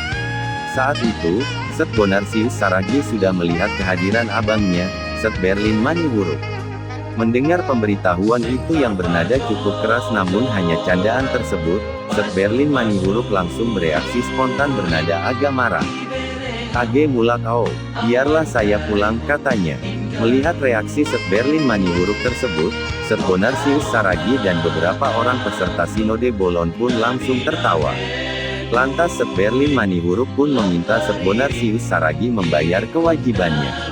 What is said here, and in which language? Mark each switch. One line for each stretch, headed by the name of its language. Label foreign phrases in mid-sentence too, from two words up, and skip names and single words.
Indonesian: Saat itu, Set Bonarsius Saragi sudah melihat kehadiran abangnya, Set Berlin Manihuruk. Mendengar pemberitahuan itu yang bernada cukup keras namun hanya candaan tersebut, Set Berlin Manihuruk langsung bereaksi spontan bernada agak marah.
Batak Simalungun: Age mulak au,
Indonesian: biarlah saya pulang, katanya. Melihat reaksi Set Berlin Manihuruk tersebut, Set Bonarsius Saragi dan beberapa orang peserta Sinode Bolon pun langsung tertawa. Lantas Set Berlin Manihuruk pun meminta Set Bonarsius Saragi membayar kewajibannya.